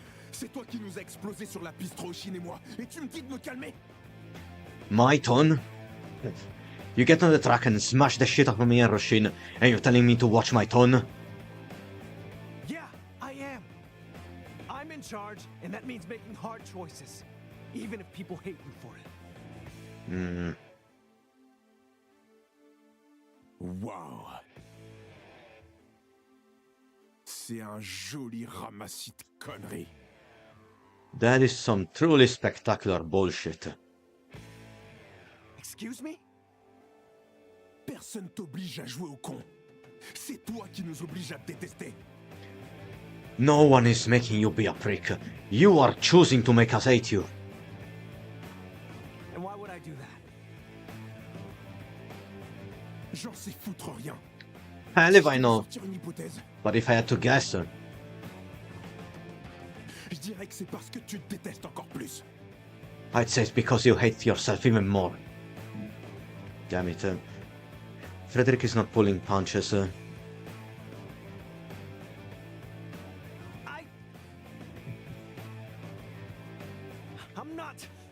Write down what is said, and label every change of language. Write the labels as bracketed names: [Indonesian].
[French] C'est toi qui nous a explosé sur la piste, Roshin et moi, et tu me dis de me calmer? [English] My tone? You get on the track and smash the shit out of me and Roshin, and you're telling me to watch my tone? Yeah, I am. I'm in charge, and that means making hard choices, even if people hate me for it. Wow. [French] C'est un joli ramassis de conneries. [English] That is some truly spectacular bullshit. Excuse me? [French] Personne t'oblige à jouer au con. C'est toi qui nous oblige à te détester. [English] No one is making you be a prick. You are choosing to make us hate you. And why would I do that? [French] J'en sais foutre rien. [English] Hell if I know. [French] Sortir une hypothèse. [English] But if I had to guess... [French] Je dirais que c'est parce que tu te détestes encore plus. [English] I'd say it's because you hate yourself even more. Damn it. Frederick is not pulling punches. I'm not.